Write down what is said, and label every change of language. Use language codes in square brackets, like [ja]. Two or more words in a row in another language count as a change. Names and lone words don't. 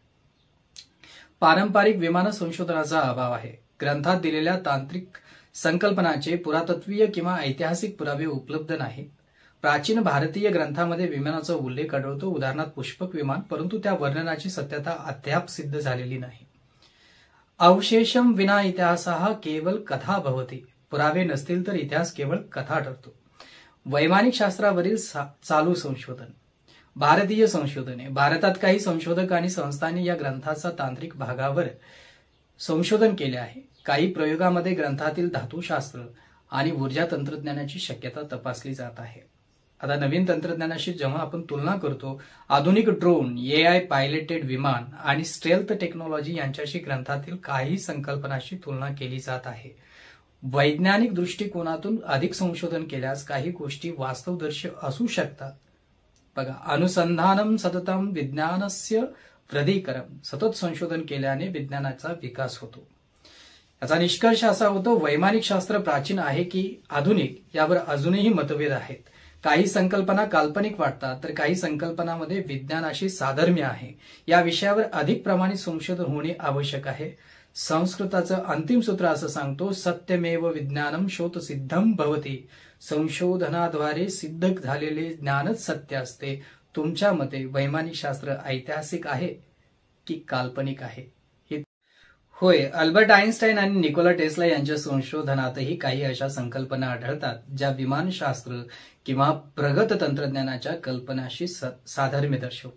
[mr] पारंपरिक विमान संशोधनाचा अभाव आहे. ग्रंथात दिलेल्या तांत्रिक संकल्पनांचे पुरातत्वीय किंवा ऐतिहासिक पुरावे उपलब्ध नाहीत. प्राचीन भारतीय ग्रंथांमध्ये विमानाचा उल्लेख आढळतो, उदाहरणार्थ पुष्पक विमान, परंतु त्या वर्णनाची सत्यता अद्याप सिद्ध झालेली नाही. [sa] अवशेषम विना इतिहासः केवल कथा भवती, [mr] पुरावे नसतील तर इतिहास केवळ कथा ठरतो. वैमानिक शास्त्रावरील चालू संशोधन. भारतीय संशोधने. भारतात काही संशोधक आणि संस्थांनी या ग्रंथाचा तांत्रिक भागावर संशोधन केले आहे. काही प्रयोगामध्ये ग्रंथातील धातुशास्त्र आणि ऊर्जा तंत्रज्ञानाची शक्यता तपासली जात आहे. आता नवीन तंत्रज्ञानाशी जेव्हा आपण तुलना करतो, आधुनिक ड्रोन, [en] AI piloted [mr] विमान आणि [en] stealth technology [mr] यांच्याशी ग्रंथातील काही संकल्पनाशी तुलना केली जात आहे. वैज्ञानिक दृष्टिकोनातून अधिक संशोधन केल्यास काही गोष्टी वास्तवदर्शी असू शकतात. बघा, [sa] अनुसंधानम सततम विज्ञानस्य प्रधिकरम, [mr] सतत संशोधन केल्याने विज्ञानाचा विकास होतो. याचा निष्कर्ष असा होतो, वैमानिक शास्त्र प्राचीन आहे की आधुनिक यावर अजूनही मतभेद आहेत. काही संकल्पना काल्पनिक वाटतात तर काही संकल्पनामध्ये विज्ञानाशी साधर्म्य आहे. या विषयावर अधिक प्रमाणित संशोधन होणे आवश्यक आहे. संस्कृताचं अंतिम सूत्र असं सांगतो, [sa] सत्यमेव विज्ञानम शोधसिद्धम भवती, [mr] संशोधनाद्वारे सिद्ध झालेले ज्ञानच सत्य असते. तुमच्या मते वैमानिक शास्त्र ऐतिहासिक आहे की काल्पनिक आहे? होय, अल्बर्ट आइन्स्टाईन आणि निकोला टेस्ला यांच्या संशोधनातही काही अशा संकल्पना आढळतात ज्या विमानशास्त्र किंवा प्रगत तंत्रज्ञानाच्या कल्पनाशी साधर्म्य दर्शवतात.